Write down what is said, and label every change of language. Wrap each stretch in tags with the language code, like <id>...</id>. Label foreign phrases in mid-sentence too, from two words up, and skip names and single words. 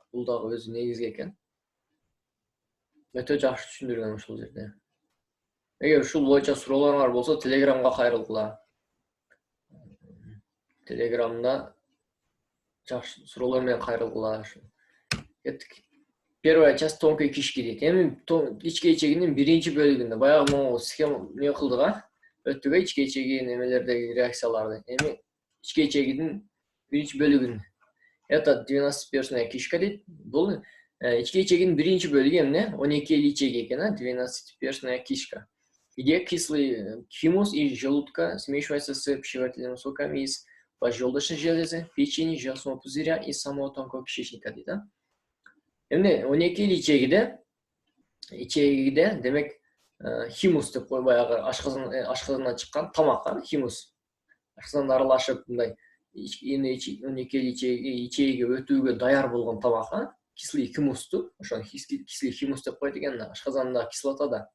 <ky>Бул дагы өзү негизги экен. Өтө жакшы түшүндүргөн ушул жерде. Эгер ушул боюнча суроолоруңар болсо, Телеграмга кайрылгыла. Телеграмда жакшы суроолор менен кайрылгыла. Кеттик.</ky> <ru>Первая часть тонкой кишки дейт.</ru> <ky>Эми ички ичегинин биринчи бөлүгүндө баягы могу схема эмне кылдык, өттүк ички ичеги немелердеги реакцияларды. Эми ички ичегинин биринчи бөлүгүн.</ky> <ru>Это 12-перстная кишка</ru> <ky>дейт. Бул ички ичегинин биринчи бөлүгү эмне? 12 ичеги экен,</ky> <ru>12-перстная кишка. Где кислый химус из желудка смешивается с пищеварительными соками из поджелудочной железы, печени, желчного пузыря и самого тонкого кишечника дейт.</ru> <ky>Эмне 12 ичегиде демек химус деп кой, баягы ашказандан чыккан тамак, химус. Ашказанда аралашып мындай 12 ичегиге өтүүгө даяр болгон тамак,</ky> <ru>кислый химусту,</ru> <ky>ошо</ky> <ru>кислый химус</ru> <ky>деп койот экен, ашказанда кислотада.</ky>